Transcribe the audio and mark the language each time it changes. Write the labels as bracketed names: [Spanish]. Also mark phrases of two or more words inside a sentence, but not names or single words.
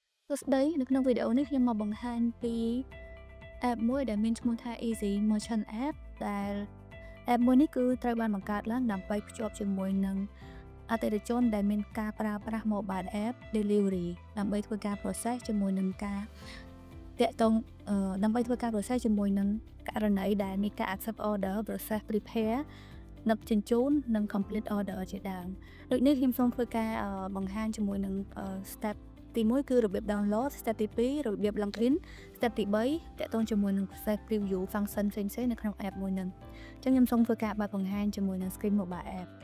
[Khmer] ស្ដីនៅក្នុងវីដេអូនេះខ្ញុំមកបង្ហាញពី app មួយដែលមានឈ្មោះថា Easy Merchant App ដែល app មួយនេះគឺត្រូវបានបង្កើតឡើងដើម្បីភ្ជាប់ជាមួយនឹងអតិថិជនដែលមានការប្រើប្រាស់ mobile [English] app delivery [Khmer] ដើម្បីធ្វើការ process ជាមួយនឹងការតាក់ទងដើម្បីធ្វើការ process ជាមួយនឹងករណីដែលមានការ [English] accept order process prepare [Khmer] ដឹកជញ្ជូននិង [English] complete order [Khmer] ជាដើមដូចនេះខ្ញុំសូមធ្វើការបង្ហាញជាមួយនឹង step ទី1គឺរបៀប download step ទី2របៀប login step ទី3តាក់ទងជាមួយនឹង [English] process preview function [Khmer] ផ្សេងៗនៅក្នុង app មួយហ្នឹងអញ្ចឹងខ្ញុំសូមធ្វើការបើកបង្ហាញជាមួយនឹង [English] screen mobile app